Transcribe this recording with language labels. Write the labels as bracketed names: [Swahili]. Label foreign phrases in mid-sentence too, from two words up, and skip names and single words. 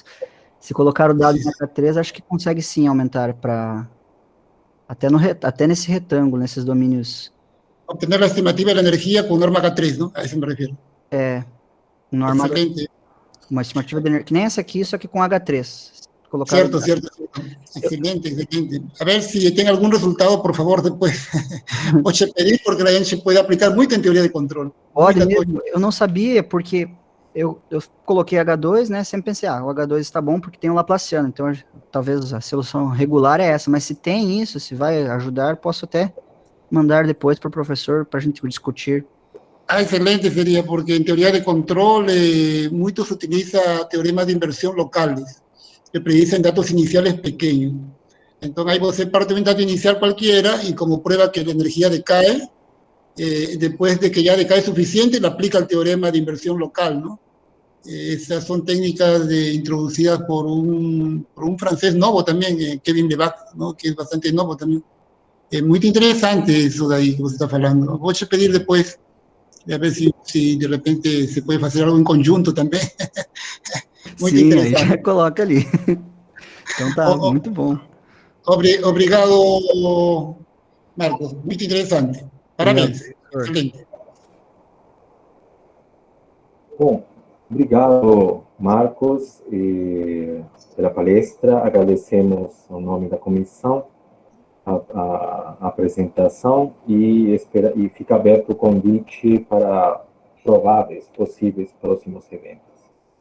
[Portuguese] Se colocar o dado em H3, acho que consegue sim aumentar para até nesse retângulo, nesses domínios. Obtener a estimativa da energia com norma H3, não? A isso me refiro. Norma, excelente. Uma estimativa de energia, que nem essa aqui, só que com H3. [Spanish] Cierto. Excelente. A ver si [Portuguese] tem algum resultado, por favor, depois. Pode pedir, porque a gente pode aplicar muito em teoria de controle. Pode mesmo. Eu não sabia, porque eu coloquei H2, né, sempre pensei, o H2 está bom porque tem o Laplaciano, então talvez a solução regular é essa, mas se tem isso, se vai ajudar, posso até mandar depois para o professor para a gente discutir. [Spanish] Excelente sería, porque en teoría de control mucho se utiliza teoremas de inversión locales, que predicen datos iniciales pequeños. Entonces ahí você parte de un dato inicial cualquiera y como prueba que la energía decae, después de que ya decae suficiente, le aplica el teorema de inversión local, ¿no? Esas son técnicas introducidas por un francés novo también, Kevin Levac, ¿no? Que es bastante novo también. Muy interesante eso de ahí que você está hablando. Voy a pedir después, a ver si de repente se puede hacer algo en conjunto también. Muy [Portuguese] Sim, aí [Spanish] interesante. [Portuguese] já coloca ali. Então tá, muito bom. Obrigado, Marcos. [Spanish] Muy interesante. [Portuguese] Parabéns. Obrigado, Excelente. Bom, obrigado, Marcos, pela palestra. Agradecemos ao nome da comissão a apresentação e fica aberto o convite para prováveis, possíveis próximos eventos.